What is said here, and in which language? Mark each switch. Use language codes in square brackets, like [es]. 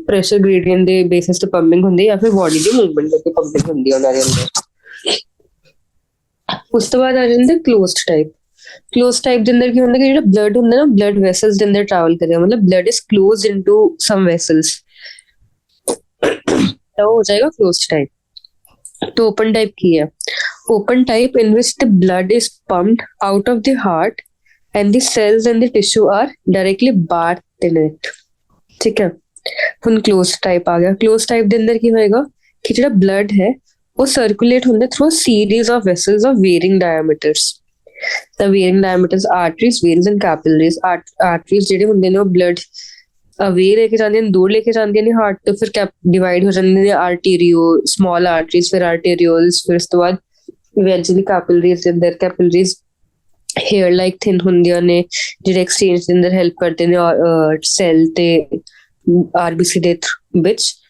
[pa] Pressure gradient ਦੇ basis ਤੇ pumping ਹੁੰਦੀ ਹੈ ਜਾਂ ਫਿਰ ਬੋਡੀ ਦੀ ਮੂਵਮੈਂਟ ਦੇ ਉੱਤੇ ਪੰਪਿੰਗ ਹੁੰਦੀ ਹੈ ਉਹਨਾਂ ਦੇ ਅੰਦਰ। ਉਸ ਤੋਂ ਬਾਅਦ ਆ ਜਾਂਦਾ ਕਲੋਜ਼ਡ ਟਾਈਪ। ਕਲੋਜ਼ ਟਾਈਪ ਦੇ ਅੰਦਰ ਕੀ ਹੁੰਦਾ ਕਿ ਜਿਹੜਾ ਬਲੱਡ ਹੁੰਦਾ ਨਾ ਬਲੱਡ ਵੈਸਲਸ ਦੇ ਅੰਦਰ ਟਰੈਵਲ ਕਰੇਗਾ, ਮਤਲਬ [en] blood is closed into some vessels, [pa] ਤਾਂ ਉਹ ਹੋ ਜਾਏਗਾ ਕਲੋਜ਼ਡ ਟਾਈਪ। [hi] तो open type की है [en] open type in which the blood is pumped out of the heart and the cells and the tissue are directly bathed in it। [hi] ठीक है, [pa] ਹੁਣ closed type ਆ ਗਿਆ। closed type ਦੇ ਅੰਦਰ ਕੀ ਹੋਏਗਾ ਕਿ ਜਿਹੜਾ blood ਹੈ ਉਹ circulate ਹੁੰਦਾ [en] through a series of vessels of varying diameters। the varying diameters arteries, veins and capillaries। [pa] arteries ਜਿਹੜੇ ਹੁੰਦੇ ਨੇ ਉਹ blood ਅਵੇ ਲੈ ਕੇ ਜਾਂਦੇ ਨੇ, ਦੂਰ ਲੈ ਕੇ ਜਾਂਦੇ ਨੇ ਹਾਰਟ ਤੋਂ, ਫਿਰ ਡਿਵਾਈਡ ਹੋ ਜਾਂਦੇ ਨੇ ਆਰਟੀਰੀਓ, ਸਮਾਲ ਆਰਟਰੀਜ਼, ਫਿਰ ਆਰਟੀਰੀਓਲਸ, ਫਿਰ ਉਸ ਤੋਂ ਬਾਅਦ ਇਵੈਂਚੁਅਲੀ ਕੈਪਿਲਰੀਜ਼ ਦੇ ਅੰਦਰ। ਕੈਪਿਲਰੀਜ਼ ਹੇਅਰ ਲਾਈਕ ਥਿਨ ਹੁੰਦੀਆਂ ਨੇ ਜਿਹੜੇ ਐਕਸਚੇਂਜ ਦੇ ਅੰਦਰ ਹੈਲਪ ਕਰਦੇ ਨੇ ਸੈਲ ਤੇ ਆਰਬੀਸੀ ਦੇ ਵਿੱਚ।